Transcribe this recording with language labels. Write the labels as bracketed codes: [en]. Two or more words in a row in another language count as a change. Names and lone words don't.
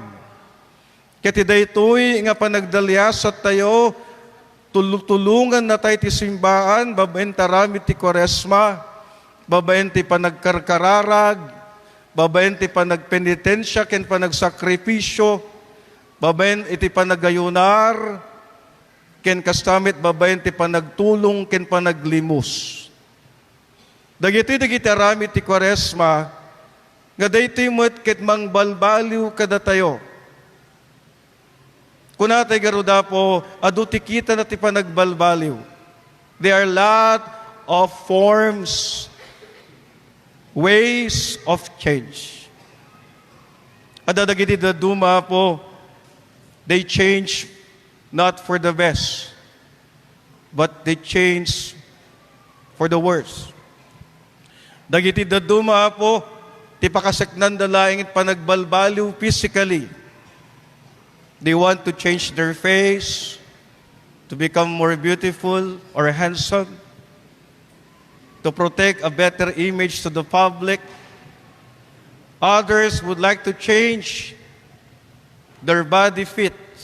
[ilo] Ket ti daytoy nga panagdalayasat tayo, tulungan na tayo ti simbaan, babaen taramid ti Kwaresma, babaen ti panagkarkararag, babaen ti panagpenitensya, ken panagsakripisyo, babaen iti panagayunar, ken kastamit babaen ti panagtulong, ken panaglimos. Dagiti aramid ti Kwaresma, nga daytoy met ket mangbalbaliw kada tayo. Kunatay garuda po, adu ti kita na ti panagbalbaliw. [en] There are lot of forms, ways of change. [ilo] Adadagiti daduma po, [en] they change not for the best, but they change for the worse. [ilo] Dagiti daduma po, ti pakasaknan dalaing panagbalbaliw physically. [en] They want to change their face to become more beautiful or handsome, to protect a better image to the public. Others would like to change their body fit.